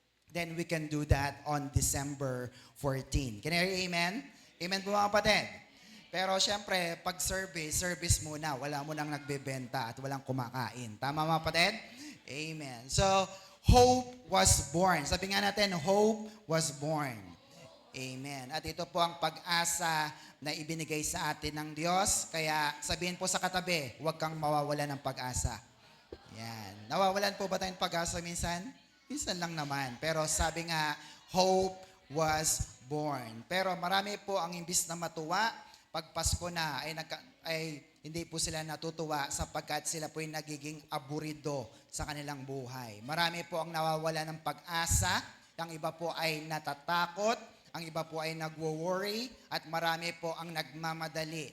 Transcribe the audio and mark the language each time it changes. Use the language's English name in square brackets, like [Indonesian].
[English] Then we can do that on December 14. Can you hear amen? [Filipino] Amen po mga kapatid. Pero syempre, pag service muna. Wala mo nang nagbebenta at walang kumakain. Tama mga kapatid? Amen. [English] So, hope was born. [Filipino] Sabi nga natin, [English] hope was born. Amen. [Filipino] At ito po ang pag-asa na ibinigay sa atin ng Diyos. Kaya sabihin po sa katabi, huwag kang mawawalan ng pag-asa. Yan. Nawawalan po ba tayong pag-asa minsan? Minsan lang naman. Pero sabi nga, [English] hope was born. [Filipino] Pero marami po ang imbis na matuwa, pag Pasko na ay hindi po sila natutuwa sapagkat sila po yung nagiging aburido sa kanilang buhay. Marami po ang nawawala ng pag-asa, ang iba po ay natatakot, ang iba po ay nagwo-worry, at marami po ang nagmamadali.